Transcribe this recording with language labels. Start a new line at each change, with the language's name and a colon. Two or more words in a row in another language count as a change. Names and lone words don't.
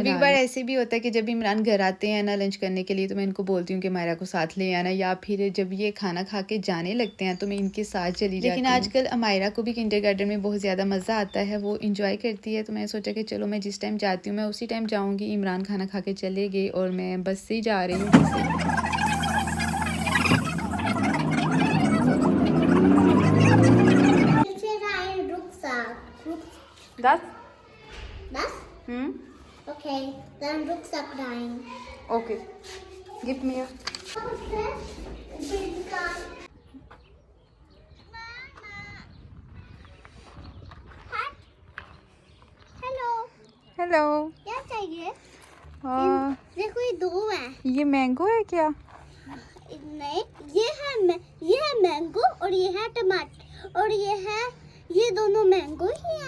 Hindi: कभी बार ऐसे भी होता है कि जब इमरान घर आते हैं ना लंच करने के लिए, तो मैं इनको बोलती हूँ कि मायरा को साथ ले आना, या फिर जब ये खाना खा के जाने लगते हैं तो मैं इनके साथ चली जाती हूँ। लेकिन आजकल अमायरा को भी किंडरगार्टन में बहुत ज़्यादा मज़ा आता है, वो इंजॉय करती है। तो मैंने सोचा कि चलो मैं जिस टाइम जाती हूँ मैं उसी टाइम जाऊँगी। इमरान खाना खा के चले गए और मैं बस से ही जा रही हूँ।
German: Das? Das? Okay, dann Rucksack rein. Okay. Gib mir.
Hindi: हेलो। हेलो। क्या चाहिए? हाँ, देखो ये 2 है। ये मैंगो है क्या? नहीं, ये है मैंगो और ये है टमाटर और ये दोनों मैंगो ही हैं।